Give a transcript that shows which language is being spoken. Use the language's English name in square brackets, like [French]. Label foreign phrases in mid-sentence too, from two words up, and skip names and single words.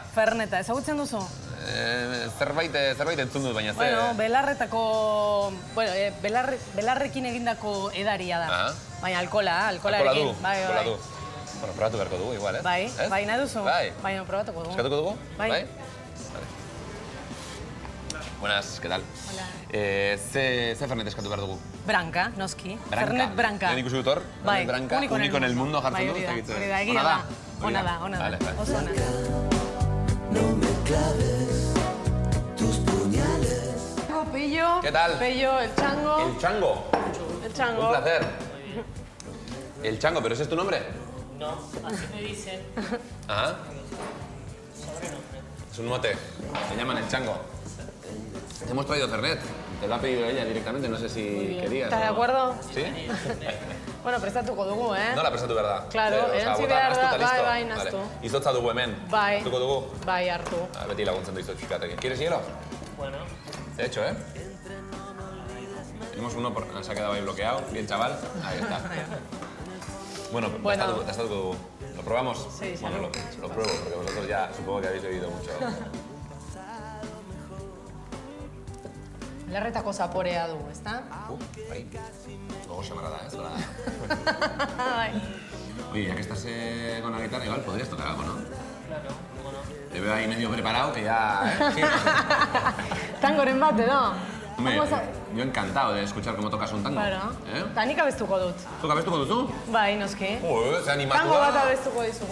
[Basque] Ferneta, ezagutzen duzu? Zerbait entzun dut, baina ze... Bueno, belarretako... Belarrekin egindako edaria da. Baina alkolarekin. Alkola du. Bueno, probatu beharko dugu, igual, ez? Bai, nahi duzu? Baina probatuko dugu. Eskatuko dugu? Bai. [Spanish] Buenas, ¿qué tal? Hola. [Basque] Ze Fernet eskatu behar dugu? Branca, noski. Fernet Branca. Lehen ikusi dut hor? Bai, [Spanish] único en el mundo [Basque] jartzen du? Hori da, egia da. Ona da. Oso ona. [Spanish] No me claves tus puñales. Pello. ¿Qué tal? Pello, el chango. ¿El chango? El chango. Un placer. El chango, ¿pero ese es tu nombre? No, así me dicen. Ajá. Es un mote. Me llaman el chango. Hemos traído Fernet. Te lo ha pedido ella directamente, no sé si querías. ¿Estás de acuerdo? ¿Sí? [Basque] Bueno, prestatuko dugu, Nola prestatu behar da? Claro, erantzi behar da, bai, naztu. Izotza dugu hemen. Bai. Hartuko dugu? Bai, hartu. Beti laguntzen du izotz pixkatekin. [Spanish] ¿Quieres hielo? Bueno. De hecho, Tenemos uno, se ha quedado ahí bloqueado. Bien, chaval. Ahí está. Bueno, prestatuko dugu. ¿Lo probamos? Sí, bueno, lo pruebo, porque vosotros ya supongo que habéis oído mucho. [Basque] Belarretako zaporea dugu, ezta? Bai. [Spanish] Luego llamará, sola. [Basque] Bai. [Spanish] Oye, ya que estás con la guitarra, igual podrías tocar algo, ¿no? Claro, ¿cómo no? Te veo ahí medio preparado, que ya... [Basque] Tangoren bat, edo? [Spanish] Hombre, yo encantado de escuchar cómo tocas un tango. Claro. [Basque] Eta nik abestuko dut. Zuk abestuko duzu? Bai, noski. Ze animatua. Tango bat abestuko dizugu.